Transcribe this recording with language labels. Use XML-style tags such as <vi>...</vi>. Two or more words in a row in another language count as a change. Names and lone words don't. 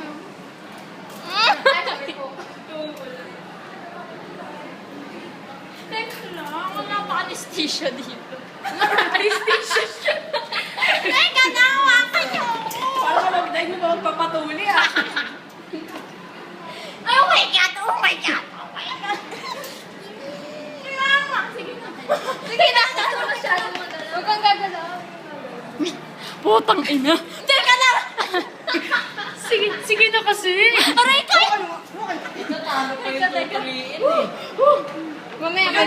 <tl>Teka lang, wala pa anesthesia dito. Anesthesia. Teka na, hawakan niyo ako! Parang malagdag mo magpapatuli ah. Ay,</tl> <en>oh my God! Oh my God! Oh my God!</en> <tl>Mama, sige na. Sige na! Huwag kang gagalaw. Putang ina! Teka lang! Sige na kasi. Aray ko! Natalo pa yung tutuliin eh. Mamaya ka</tl>